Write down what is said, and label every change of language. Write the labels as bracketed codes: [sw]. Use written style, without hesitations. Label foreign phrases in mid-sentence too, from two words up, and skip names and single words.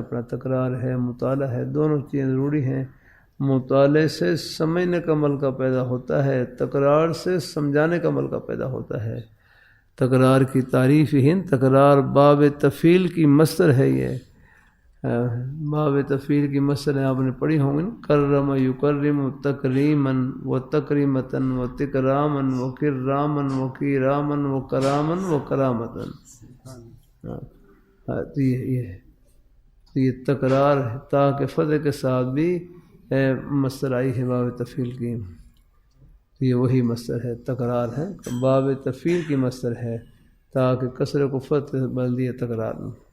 [ur] اپنا تکرار ہے، مطالعہ ہے، دونوں چیزیں ضروری ہیں۔ مطالعے سے سمجھنے کا عمل کا پیدا ہوتا ہے، تکرار سے سمجھانے کا عمل کا پیدا ہوتا ہے۔ تکرار کی تعریف ہی تکرار باب تفعیل کی مصدر ہے۔ یہ باب تفعیل کی مصدر آپ نے پڑھی ہوں گی نا، [ar] کرم یکرم تکریما و تکریمتا و تکراما و کراما و کراما و کراما و کرامتا۔ [ur] یہ تکرار ہے، تاکہ فتح کے ساتھ بھی مصدر آئی ہے باب تفعیل کی، یہ وہی مصدر ہے، تکرار ہے، باب تفعیل کی مصدر ہے، تاکہ کسرے کو فتح بدل دیا تکرار میں۔